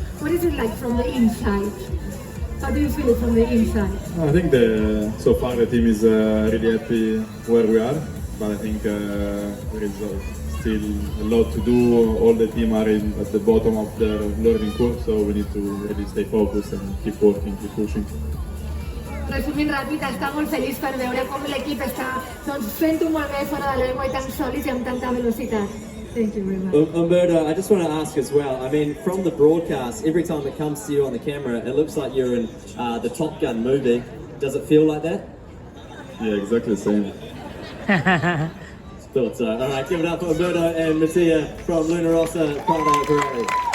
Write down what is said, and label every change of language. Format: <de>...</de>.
<en>What is it like from the inside? How do you feel it from the inside? I think so far the team is really happy where we are, but I think there is still a lot to do. All the team are at the bottom of the learning curve, so we need to really stay focused and keep working, keep pushing.</en> <ca>Resumint ràpid, està molt feliç per veure com l'equip està fent-ho molt bé fora de l'aigua i tan sòlids i amb tanta velocitat.</ca> <en>Thank you very much. Umberto, I just want to ask as well, I mean, from the broadcast, every time it comes to you on the camera, it looks like you're in the Top Gun movie. Does it feel like that? Yeah, exactly the same. Thought so. All right, give it up for Umberto and Mattia from Luna Rossa, Prado Pirelli.</en>